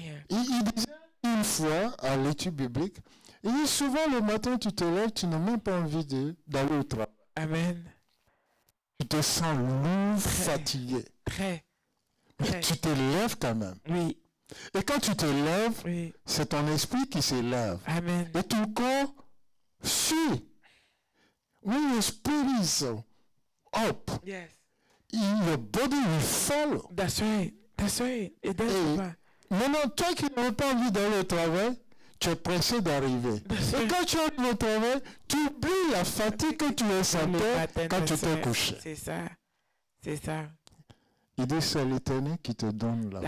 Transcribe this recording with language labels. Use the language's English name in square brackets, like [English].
[French] Il disait une fois à l'étude biblique, il dit souvent le matin tu te lèves, tu n'as même pas envie d'aller au travail. Amen. Tu te sens lourd, fatigué. Très. Mais tu te lèves quand même. Oui. Et quand tu te lèves, c'est ton esprit qui se lève. Amen. Et ton corps suit. [English] When your spirit is up, your body will follow. That's right. That's right. It does. [French] Maintenant, toi qui n'as pas envie d'aller au travail, tu es pressé d'arriver. Et quand tu arrives au travail, tu oublies la fatigue que tu ressentais quand tu t'es couché. C'est ça. C'est ça. Il dit, c'est l'Éternel qui te donne la